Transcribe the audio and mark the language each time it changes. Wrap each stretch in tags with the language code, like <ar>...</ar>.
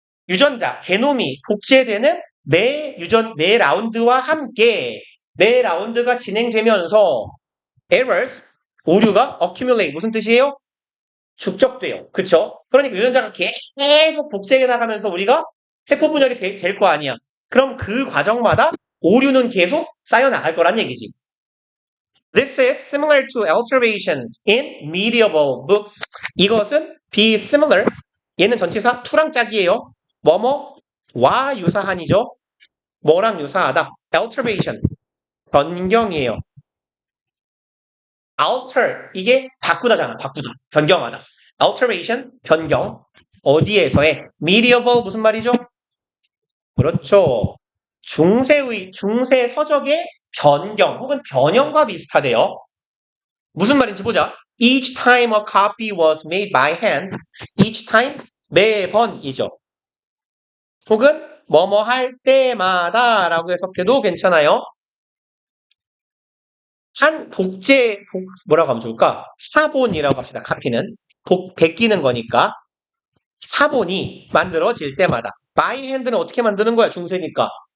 <ko>유전자, 게놈이 복제되는 매 라운드와 함께 매 라운드가 진행되면서 errors, 오류가 accumulate 무슨 뜻이에요? 축적돼요. 그쵸? 그러니까 유전자가 계속 복제해 나가면서 우리가 세포 분열이 될 거 아니야. 그럼 그 과정마다 오류는 계속 쌓여 나갈 거란 얘기지.</ko> <en>This is similar to alterations in medieval books.</en> <ko>이것은 be similar. 얘는 전치사 to랑 짝이에요. 뭐뭐와 유사한이죠. 뭐랑 유사하다. alteration. 변경이에요. alter 이게 바꾸다잖아. 바꾸다. 변경하다. alteration 변경. 어디에서의 medieval 무슨 말이죠? 그렇죠. 중세 서적의 변경 혹은 변형과 비슷하대요. 무슨 말인지 보자.</ko> <en>Each time a copy was made by hand. Each time</en> <ko>매번이죠. 혹은 뭐뭐 할 때마다 라고 해석해도 괜찮아요. 한 뭐라고 하면 좋을까? 사본이라고 합시다. 카피는. 베끼는 거니까. 사본이 만들어질 때마다. by hand는 어떻게 만드는 거야? 중세니까.</ko>